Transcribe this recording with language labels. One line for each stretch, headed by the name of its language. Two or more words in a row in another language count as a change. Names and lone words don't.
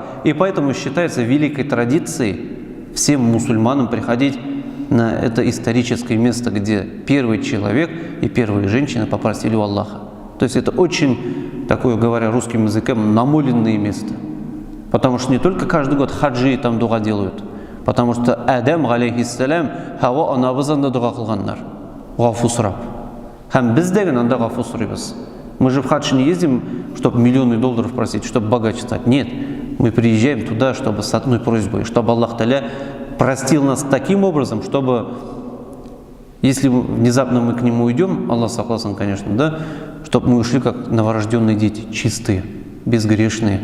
Russian: И поэтому считается великой традицией всем мусульманам приходить на это историческое место, где первый человек и первые женщины попросили у Аллаха. То есть это очень, такое говоря русским языком, намоленное место. Потому что не только каждый год хаджи там дуа делают. Потому что Адам, алейхиссалям,
Tatar: Хава анабызанда дуа кылганнар. Гафу сурап. Һәм без дә анда гафу сорыйбыз.
Russian: Мы же в хадж не ездим, чтобы миллионы долларов просить, чтобы богаче стать. Нет, мы приезжаем туда, чтобы с одной просьбой, чтобы Аллах Та'аля простил нас таким образом, чтобы, если внезапно мы к Нему уйдем, Аллах согласен, конечно, да, чтобы мы ушли как новорожденные дети, чистые, безгрешные.